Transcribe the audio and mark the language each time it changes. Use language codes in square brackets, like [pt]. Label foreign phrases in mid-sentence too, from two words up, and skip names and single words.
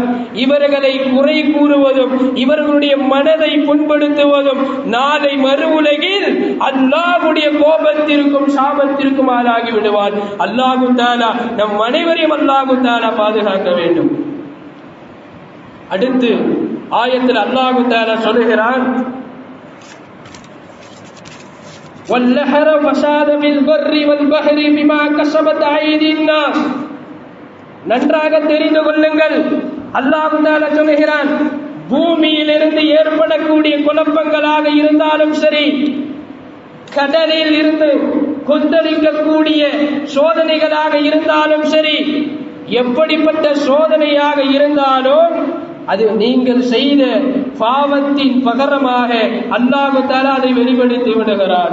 [ta] இவர்களை குறை கூறுவதும் இவர்களுடைய மனதை புண்படுத்துவதும் நாளை மறு உலகில் அல்லாஹ்வுடைய கோபத்திற்கும் சாபத்திற்கும் ஆளாகி விடுவான். [ar] الله تعالى [ta] நம் அனைவரையும் [ar] الله تعالى [ta] பாதுகாக்க வேண்டும். அடுத்து ஆயத்தில் [ar] الله تعالى [ta] சொல்கிறான், [ar] وَالْبَحْرَ فَسَادَ فِي الْبَرِّ وَالْبَحْرِ بِمَا كَسَبَتْ أَيْدِي النَّاسِ. [ta] நன்றாக தெரிந்து கொள்ளுங்கள், [ar] الله تعالى [ta] சொல்கிறான், பூமியிலிருந்து ஏற்படக்கூடிய குழப்பங்களாக இருந்தாலும் சரி, கடலில் இருந்து கொந்தளிக்கக்கூடிய சோதனைகளாக இருந்தாலும் சரி, எப்படிப்பட்ட சோதனையாக இருந்தாலும் அது நீங்கள் செய்த பாவத்தின் பகரமாக [ar] الله تعالى [ta] அதை வெளிப்படுத்தி விடுகிறார்.